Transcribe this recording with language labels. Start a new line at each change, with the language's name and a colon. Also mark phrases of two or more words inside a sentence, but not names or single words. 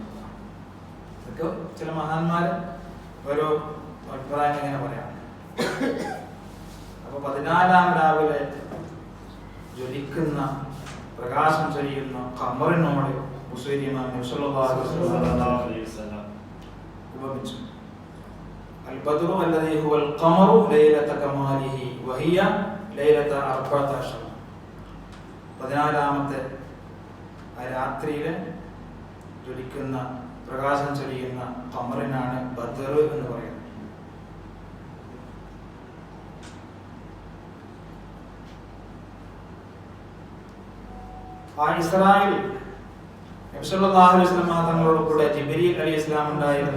Malayalam: ഇതൊക്കെ ചില മഹാന്മാര് ഓരോ അഭിപ്രായം ഇങ്ങനെ പറയാം. അപ്പൊ 14 രാവിലെ ജ്വലിക്കുന്ന പ്രകാശം ചൊരിയുന്ന ഖമറിനോട് മുസ്ലിമാൻ
Arabic: صلى الله عليه وسلم
Malayalam: ഉപമിച്ചു.
Arabic: البدر الذي هو القمر ليلة كماله وهي ليلة 14.
Malayalam: 14-ാമത്തെ ആ രാത്രിയിലെ ജ്വലിക്കുന്ന പ്രകാശം ചൊരിയുന്ന ഖമറിനാണ് ബദർ എന്ന് പറയുന്നത്. ആ ഇസ്രായേൽ നബി
Arabic: صلى الله عليه وسلم
Malayalam: തങ്ങളോട് കൂടെ ജിബ്രീൽ അലൈഹിസ്സലാം ഉണ്ടായിരുന്നു.